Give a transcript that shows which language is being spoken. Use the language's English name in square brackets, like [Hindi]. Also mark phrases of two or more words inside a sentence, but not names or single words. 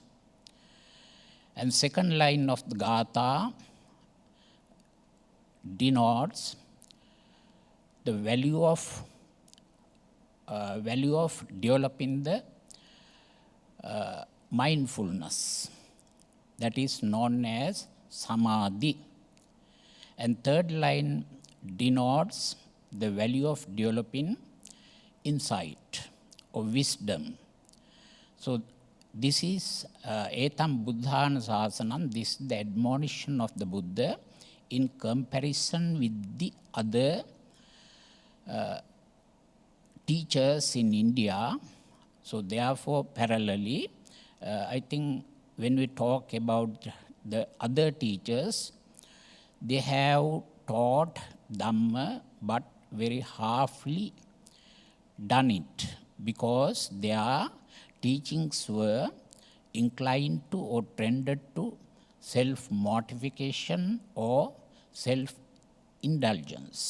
[English] And second line of the Gata denotes the value of value of developing the mindfulness, that is known as samadhi. And third line denotes the value of developing insight or wisdom. So this is [Pali] etam buddhana sasanam, [English] this is the admonition of the Buddha in comparison with the other teachers in India. So therefore, parallelly, I think when we talk about the other teachers, they have taught Dhamma but very halfly done it, because their teachings were inclined to or trended to self-mortification or self-indulgence.